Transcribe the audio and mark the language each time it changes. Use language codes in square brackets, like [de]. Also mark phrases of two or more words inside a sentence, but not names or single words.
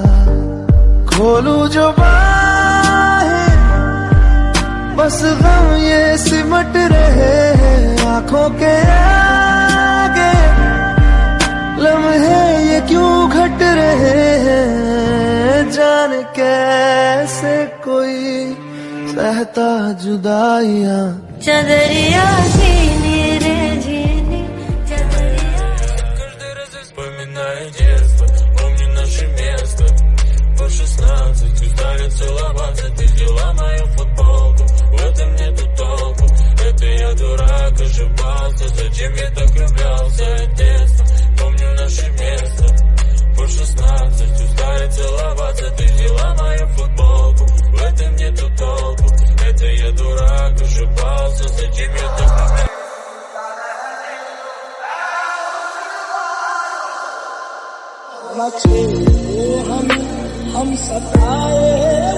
[hi] खोलूं जो बाहें बस गम ये सिमट रहे हैं आंखों के आगे, लम्हे ये क्यों घट रहे हैं, जाने कैसे कोई सहता जुदाइयां। चदरिया झीनी रे झीनी, चदरिया. [ru] Вспоминаю детство, помню наше место. По 16 устали целоваться, ты взяла мою футболку. В этом нету толку, это я дурак, ошибался. Зачем я так влюблялся в детство? Помню наше место. По 16 устали целоваться, ты взяла мою футболку. В этом нету толку, это я дурак, ошибался. Зачем я так влюблялся? [hi] हम सताए